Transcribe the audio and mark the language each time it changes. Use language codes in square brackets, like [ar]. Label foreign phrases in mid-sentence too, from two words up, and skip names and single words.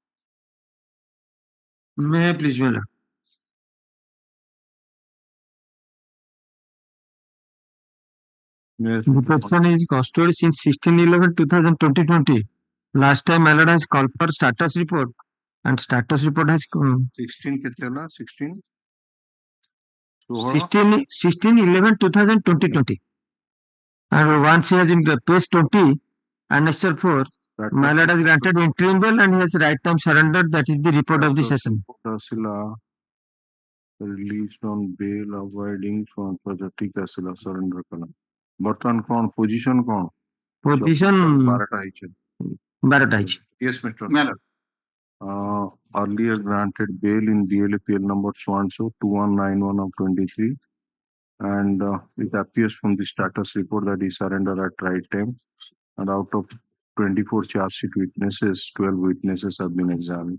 [en] May I please, madam? Yes, The person is custody since 16/11/2020. Last time my lord has called for status report and status report has [or] 16 କେତେ ହେଲା? 16 [en] 16/11/2020. And once he has in the page 20 annexure 4, my lord has granted interim bail and he has right time surrendered. That is the report of the session. [or] ଆସିଲା [en] released on bail avoiding from [or] ଠିକ ଆସିଲା surrender କଲା ବର୍ତ୍ତମାନ କଣ ପୋଜିସନ କଣ? [en] Position [or] 12ଟା ହେଇଛି। 12ଟା ହେଇଛି। [en] Yes, Mr. Earlier granted bail in DLAPL number so and so 2191 of 23 and it appears from the status report that he surrendered at right time and out of 24 charge sheet witnesses 12 witnesses have been examined.